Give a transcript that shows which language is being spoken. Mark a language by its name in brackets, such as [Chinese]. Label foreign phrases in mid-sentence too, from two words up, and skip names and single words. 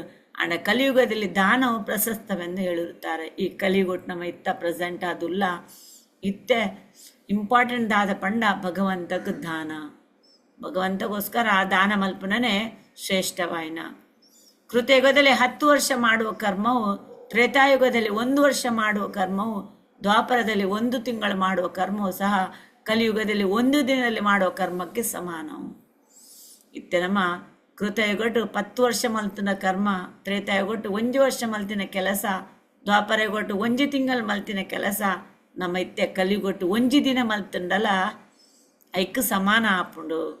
[Kannada] ಅಂಡ ಕಲಿಯುಗದಲ್ಲಿ ದಾನವು ಪ್ರಶಸ್ತವೆಂದು ಹೇಳಿರುತ್ತಾರೆ. [Tulu] ಈ ಕಲಿಯುಗೊಟ್ಟು ನಮ್ಮ ಇತ್ತ ಪ್ರೆಸೆಂಟ್ ಆದುಲ್ಲ ಇತ್ತೆ ಇಂಪಾರ್ಟೆಂಟ್ ಆದ ಪಂಡ ಭಗವಂತಕ್ಕೆ ದಾನ ಭಗವಂತಗೋಸ್ಕರ ಆ ದಾನ ಮಲ್ಪನೇ ಶ್ರೇಷ್ಠವಾಯಿನ. [Kannada] ಕೃತಯುಗದಲ್ಲಿ 10 ವರ್ಷ ಮಾಡುವ ಕರ್ಮವು ತ್ರೇತಾಯುಗದಲ್ಲಿ 1 ವರ್ಷ ಮಾಡುವ ಕರ್ಮವು ದ್ವಾಪರದಲ್ಲಿ 1 ತಿಂಗಳು ಮಾಡುವ ಕರ್ಮವು ಸಹ ಕಲಿಯುಗದಲ್ಲಿ 1 ದಿನದಲ್ಲಿ ಮಾಡುವ ಕರ್ಮಕ್ಕೆ ಸಮಾನವು. [Tulu] ಇತ್ತೆ ನಮ್ಮ ಕೃತಯುಗೊಟ್ಟು 10 ವರ್ಷ ಮಲ್ತಿನ ಕರ್ಮ ತ್ರೇತಾಯುಗೊಟ್ಟು 1 ವರ್ಷ ಮಲ್ತಿನ ಕೆಲಸ ದ್ವಾಪರಯುಗೊಟ್ಟು 1 ತಿಂಗಳು ಮಲ್ತಿನ ಕೆಲಸ ನಮ್ಮ ಇತ್ತೆ ಕಲಿಯುಗೊಟ್ಟು 1 ದಿನ ಮಲ್ತುಂಡಲ ಐಕ್ ಸಮಾನ ಆಪುಂಡು.